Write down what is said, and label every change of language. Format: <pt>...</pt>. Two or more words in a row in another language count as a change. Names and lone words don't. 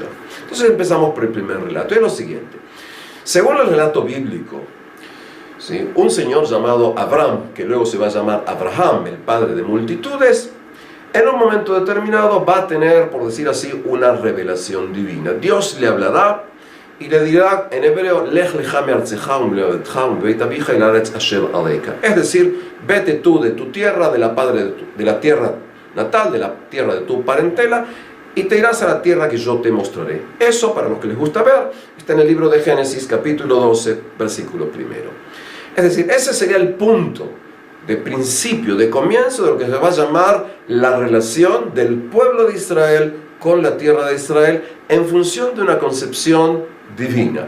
<es>Entonces empezamos por el primer relato, es lo siguiente. Según el relato bíblico, ¿sí?, un señor llamado Abraham, que luego se va a llamar Abraham, el padre de multitudes, en un momento determinado va a tener, por decir así, una revelación divina. Dios le hablará y le dirá en hebreo,</es> <he>לך לך מארצך וממולדתך ומבית אביך אל הארץ אשר אליך.</he> <es>Es decir, vete tú de tu tierra, de la tierra natal, de la tierra de tu parentela, y te irás a la tierra que yo te mostraré. Eso, para los que les gusta ver, está en el libro de Génesis, capítulo 12, versículo 1. Es decir, ese sería el punto de principio, de comienzo de lo que se va a llamar la relación del pueblo de Israel con la tierra de Israel en función de una concepción divina.</es>